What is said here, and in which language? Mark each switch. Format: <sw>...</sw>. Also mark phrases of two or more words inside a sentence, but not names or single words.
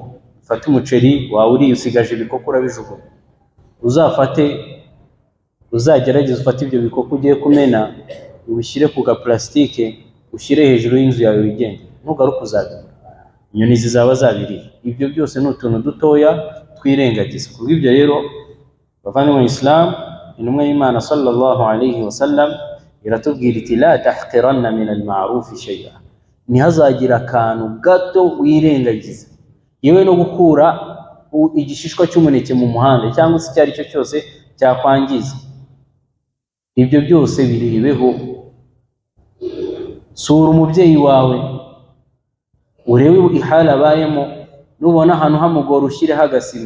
<rw>Ufate umuceri wawe uriye usigaje ibikoko urabijugunya, uzagerageza ufate ibyo bikoko ugiye kumena, ubishyire ku gaplastike, ushyire hejuru y'inzu yawe wigende. ntugaruke uzabibura, inyoni zizaba zabiriye. Ibyo byose ni utuntu dutoya twirengagiza. Kubw'ibyo rero bavandimwe mu Islam, intumwa y'Imana</rw> <ar>صلى الله عليه وسلم</ar> <rw>iratubwira iti</rw> <ar>لا تحقرن من المعروف شيئا,</ar> <rw>ntihazagira akantu gato wirengagiza, yewe no gukura igishishwa cy'umuneke mu muhanda cyangwa se icyari cyo cyose cyakwangiza. Ibyo byose biribeho. Sura umubyeyi wawe urebe ihala abayemo, nubona ahantu hamugora ushyireho agasima.</rw>